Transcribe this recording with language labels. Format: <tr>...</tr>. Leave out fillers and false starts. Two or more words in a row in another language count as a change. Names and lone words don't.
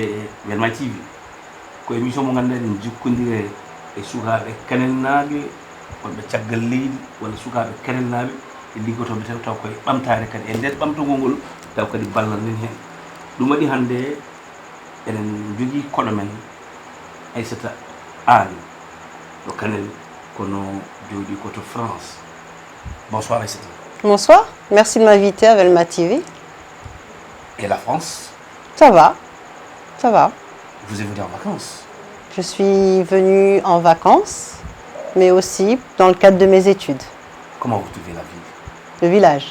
<ff>Welma TV ko émission mo ganduɗa en jokkodire e sukaɓe Kanel naɓe wonɓe caggal leydi walla sukaɓe Kanel naɓe e liggotoɓe taw koye ɓamtare kadi e nder ɓamtogol ngol taw kadi ballal nen hen ɗum waɗi hande eɗen jogui koɗo men Aissata Anne au Kanel kono jooɗi koto France.</ff> <fr>Bonsoir Aissata. Bonsoir, merci de m'inviter à Welma TV. Et la France? Ça va, ça va. Vous êtes venu en vacances? Je suis venue en vacances, mais aussi dans le cadre de mes études. Comment vous trouvez la ville? Le village.</fr>